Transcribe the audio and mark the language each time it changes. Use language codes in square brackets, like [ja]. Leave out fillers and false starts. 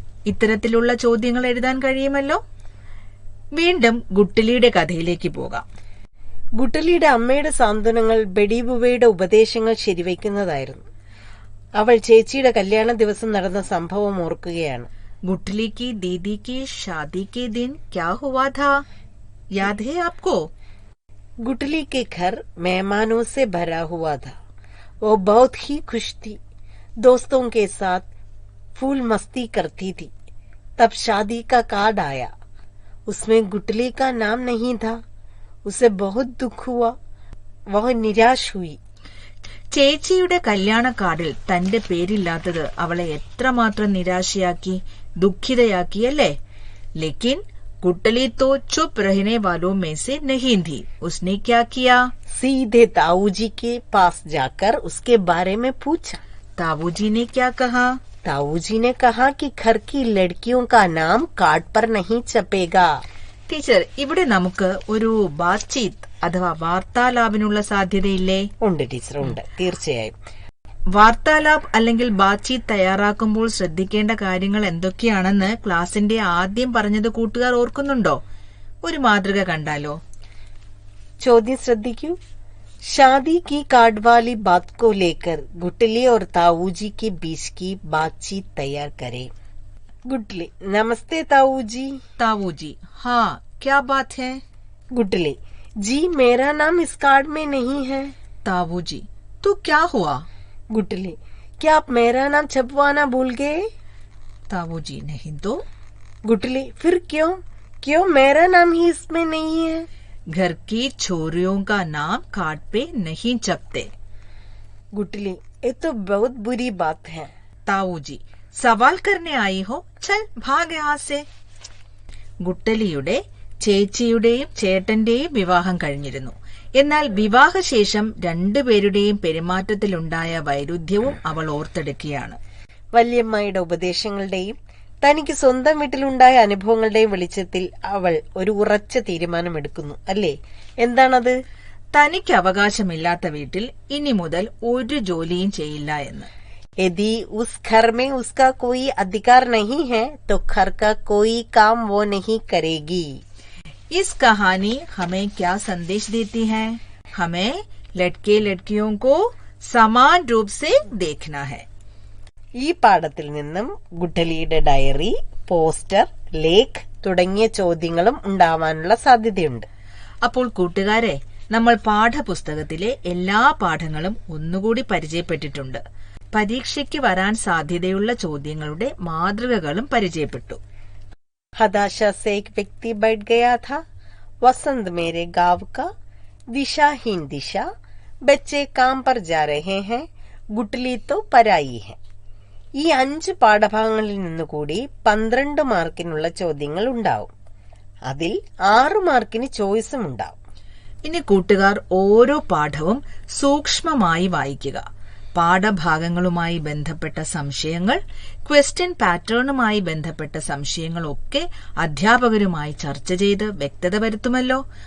[ml] ഇത്തരത്തിലുള്ള ചോദ്യങ്ങൾ എഴുതാൻ കഴിയുമല്ലോ. വീണ്ടും ഗുട്ടലിയുടെ കഥയിലേക്ക് പോകാം. ഗുട്ടലിയുടെ അമ്മയുടെ സാന്ത്വനങ്ങൾ ബെഡിബുവയുടെ ഉപദേശങ്ങൾ ശരിവയ്ക്കുന്നതായിരുന്നു. അവൾ ചേച്ചിയുടെ കല്യാണ ദിവസം നടന്ന സംഭവം ഓർക്കുകയാണ്. [hi] गुटली की दीदी की शादी के दिन क्या हुआ था, याद है आपको? गुटली के घर मेहमानों से भरा हुआ था. वो बहुत ही खुश थी. दोस्तों के साथ फूल मस्ती करती थी. तब शादी का कार्ड आया. उसमें गुटली का नाम नहीं था. उसे बहुत दुख हुआ. वह निराश हुई. [ml] ചേച്ചിയുടെ കല്യാണ കാർഡിൽ തന്റെ പേരില്ലാത്തത് അവളെ എത്രമാത്രം നിരാശയാക്കി, ദുഃഖിതയാക്കിയല്ലേ? [hi] लेकिन गुटली तो चुप रहने वालों में से नहीं थी. उसने क्या किया? सीधे ताऊजी के पास जाकर उसके बारे में पूछा. ताऊजी ने क्या कहा? ताऊजी ने कहा कि घर की लड़कियों का नाम कार्ड पर नहीं छपेगा. [ml] ടീച്ചർ, ഇവിടെ നമുക്ക് ഒരു ബാത്ചീത്ത് അഥവാ വാർത്താലാപിനുള്ള സാധ്യതയില്ലേ? ഉണ്ട് ടീച്ചർ, ഉണ്ട്, തീർച്ചയായും. വാർത്താലാപ് അല്ലെങ്കിൽ ബാത്ചീത്ത് തയ്യാറാക്കുമ്പോൾ ശ്രദ്ധിക്കേണ്ട കാര്യങ്ങൾ എന്തൊക്കെയാണെന്ന് ക്ലാസിന്റെ ആദ്യം പറഞ്ഞത് കൂട്ടുകാർ ഓർക്കുന്നുണ്ടോ? ഒരു മാതൃക കണ്ടാലോ? ചോദ്യം ശ്രദ്ധിക്കൂ. [hi] शादी की कार्ड वाली बात को लेकर गुटली और ताऊजी के बीच की बातचीत तैयार करें. गुटली: नमस्ते ताऊजी. ताऊजी: हाँ, क्या बात है? गुटली: जी मेरा नाम इस कार्ड में नहीं है। ताऊ जी, तो क्या हुआ? गुटली, क्या आप मेरा नाम छपवाना भूल गए? ताऊ जी, नहीं तो। गुटली, फिर क्यों क्यों मेरा नाम ही इसमें नहीं है? घर की छोरियों का नाम कार्ड पे नहीं छपते। गुटली, ये तो बहुत बुरी बात है। ताऊ जी, സവാൽ करने आई हो, चल भाग यहाँ से. [ml] ഗുട്ടലിയുടെ ചേച്ചിയുടെയും ചേട്ടന്റെയും വിവാഹം കഴിഞ്ഞിരുന്നു. എന്നാൽ വിവാഹശേഷം രണ്ടുപേരുടെയും പെരുമാറ്റത്തിലുണ്ടായ വൈരുദ്ധ്യവും അവൾ ഓർത്തെടുക്കുകയാണ്. വല്യമ്മയുടെ ഉപദേശങ്ങളുടെയും തനിക്ക് സ്വന്തം വീട്ടിലുണ്ടായ അനുഭവങ്ങളുടെയും വെളിച്ചത്തിൽ അവൾ ഒരു ഉറച്ച തീരുമാനമെടുക്കുന്നു, അല്ലേ? എന്താണത്? തനിക്ക് അവകാശമില്ലാത്ത വീട്ടിൽ ഇനി മുതൽ ഒരു ജോലിയും ചെയ്യില്ല എന്ന്. [hi] यदि उस घर में उसका कोई अधिकार नहीं है तो घर का कोई काम वो नहीं करेगी. इस कहानी हमें क्या संदेश देती है? हमें लड़के लड़कियों को समान रूप से देखना है. [ml] ഈ പാഠത്തിൽ നിന്നും ഗുട്ടലിയുടെ ഡയറി, പോസ്റ്റർ, ലേഖ് തുടങ്ങിയ ചോദ്യങ്ങളും ഉണ്ടാവാനുള്ള സാധ്യതയുണ്ട്. അപ്പോൾ കൂട്ടുകാരെ, നമ്മൾ പാഠപുസ്തകത്തിലെ എല്ലാ പാഠങ്ങളും ഒന്നുകൂടി പരിചയപ്പെട്ടിട്ടുണ്ട്. പരീക്ഷയ്ക്ക് വരാൻ സാധ്യതയുള്ള ചോദ്യങ്ങളുടെ മാതൃകകളും പരിചയപ്പെട്ടു. [hi] हताशा से एक व्यक्ति बैठ गया था, वसंत मेरे गांव का, दिशाहीन दिशा, बच्चे काम पर जा रहे हैं, गुटली तो पराई है. [ml] ഈ 5 പാഠഭാഗങ്ങളിൽ നിന്നുകൂടി 12 മാർക്കിനുള്ള ചോദ്യങ്ങൾ ഉണ്ടാവും. അതിൽ 6 മാർക്കിന് ചോയ്സും ഉണ്ടാവും. ഇനി കൂട്ടുകാർ ഓരോ പാഠവും സൂക്ഷ്മമായി വായിക്കുക. പാഠഭാഗങ്ങളുമായി ബന്ധപ്പെട്ട സംശയങ്ങൾ, ക്വസ്റ്റ്യൻ പാറ്റേണുമായി ബന്ധപ്പെട്ട സംശയങ്ങളൊക്കെ അധ്യാപകരുമായി ചർച്ച ചെയ്ത് വ്യക്തത വരുത്തുമല്ലോ.